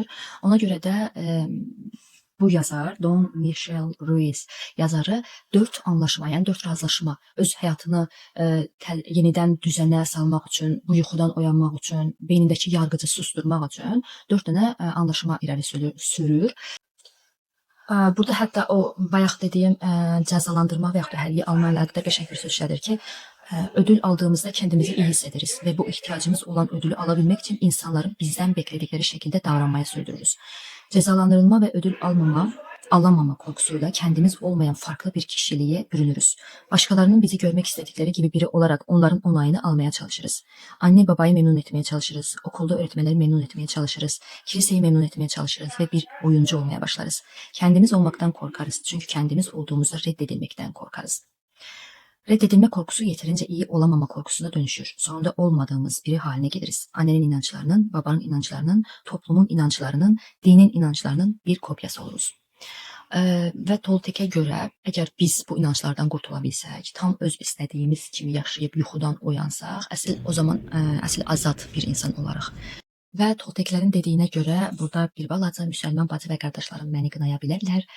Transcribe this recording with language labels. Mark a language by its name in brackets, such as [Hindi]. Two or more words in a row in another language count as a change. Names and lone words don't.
[Azerbaijani] Ona görə də bu yazar, Don Michel Ruiz yazarı 4 anlaşma, yəni 4 razılaşma, öz həyatını yenidən düzənə salmaq üçün, bu yuxudan oyanmaq üçün, beynindəki yargıcı susturmaq üçün 4 dənə anlaşma irəli sürür. Burada hətta o bayaq dediyim cəzalandırma və yaxud da hədiyyə alma ilə əlaqədar qəşəng bir söz işlədir ki, [Turkish] ödül aldığımızda kendimizi iyi hissederiz ve bu ihtiyacımız olan ödülü alabilmek için insanların bizden bekledikleri şekilde davranmaya sürdürürüz. Cezalandırılma ve ödül alamama korkusuyla kendimiz olmayan farklı bir kişiliğe bürünürüz. Başkalarının bizi görmek istedikleri gibi biri olarak onların onayını almaya çalışırız. Anne babayı memnun etmeye çalışırız. Okulda öğretmenleri memnun etmeye çalışırız. Kiliseyi memnun etmeye çalışırız ve bir oyuncu olmaya başlarız. Kendimiz olmaktan korkarız. Çünkü kendimiz olduğumuzda reddedilmekten korkarız. Reddedilme korkusu yeterince iyi olamama korkusuna dönüşür. Sonunda olmadığımız biri haline geliriz. Annenin inançlarının, babanın inançlarının, toplumun inançlarının, dinin inançlarının bir kopyası oluruz. [Azerbaijani] Və Toltekə görə, əgər biz bu inançlardan qurtula bilsək, tam öz istədiyimiz kimi yaşayıb yuxudan oyansaq, o zaman əsl azad bir insan olarıq. Və Tolteklərin dediyinə görə burada bir balaca müsəlman bacı və qardaşlarım məni qınaya bilərlər.